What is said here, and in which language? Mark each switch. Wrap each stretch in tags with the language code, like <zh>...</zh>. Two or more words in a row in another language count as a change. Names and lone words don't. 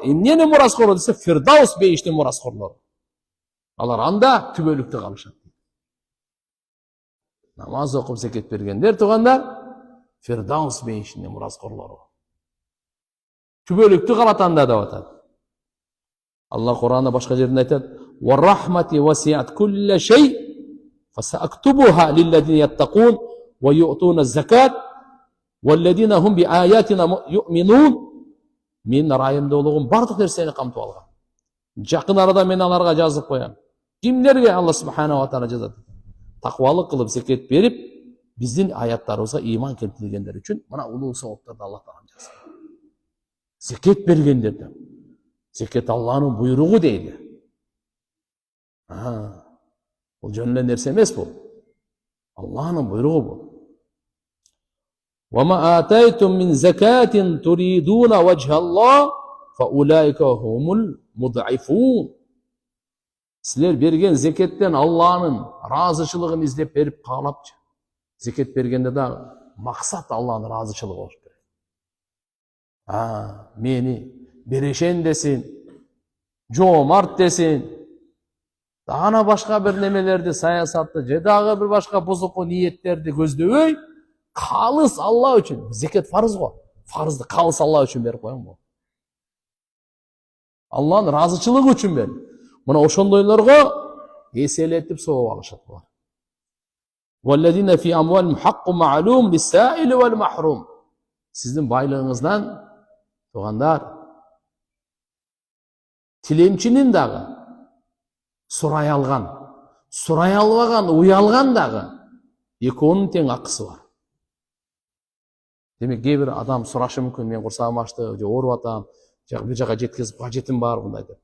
<ky>Эмнени мураскор десе, Фирдаус бейиштин мураскорлору. Алар анда түбөлүктө калышат. Намаз окуп зекет бергендер тугандар, Фирдаус бейиштин мураскорлору. Түбөлүктө калат анда деп атат. Алла Кур'анда башка жеринде айтат:</ky> <ar>"ورحمتي وسعت كل شيء". فسأكتبها للذين يتقون ويؤتون الزكاة والذين هم بآياتنا يؤمنون.</ar> <ky>Мен райымдуулугум бардык нерсени камтып алган. Жакын арада мен аларга жазып коям. Кимдерге? Алла</ky> <ar>سبحانه وتعالى</ar> <ky>жазат. Таквалык кылып зекет берип, биздин аяттарыбызга ийман келтиргендер үчүн мына улуу сооптарды Алла таала жазат. Зекет бергендерден. Зекет Алланын буйругу дейди. Бұл жөн эле нерсе эмес бул. Алланын буйругу бул.</ky> <ar>وَمَا آتَيْتُم مِّن زَكَاةٍ تُرِيدُونَ وَجْهَ اللَّهِ فَأُولَٰئِكَ هُمُ الْمُضْعِفُونَ.</ar> <ky>Силер берген зекеттен Алланын разычылыгын издеп берип каалапчы. Зекет бергенде да максат Алланын разычылыгы болуш керек. Мени берешен десин, жоомарт десин, дагы башка бир немелерди, саясатты, же дагы бир башка бузуку ниеттерди көздөбөй, калыс Алла үчүн. Зекет фарыз го. Фарызды калыс Алла үчүн берип коюң бу. Алланын разычылыгы үчүн бер. Мына ошондойлорго эселетип сооп алышат булар.</ky> <ar>والذين في أموالهم حق معلوم للسائل والمحروم.</ar> <ky>Сиздин байлыгыңыздан тугандар, тилемчинин дагы, сурай алган, сурай албаган, уялган дагы экөөнүн тең акысы бар. Демек, кээ бир адам сурашы мүмкүн, мен курсагым ачты, же ооруп атам, же бир жака жеткизип кажетим бар мындай деп.</ky>